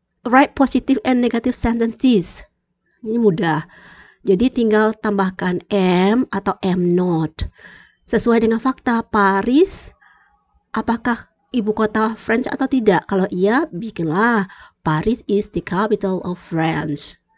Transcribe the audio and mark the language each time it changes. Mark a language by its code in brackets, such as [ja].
[en] Write positive and negative sentences. [id] Ini mudah. Jadi tinggal tambahkan am atau am not. Sesuai dengan fakta, Paris apakah ibu kota France atau tidak? Kalau iya, bikinlah [en] Paris is the capital of France.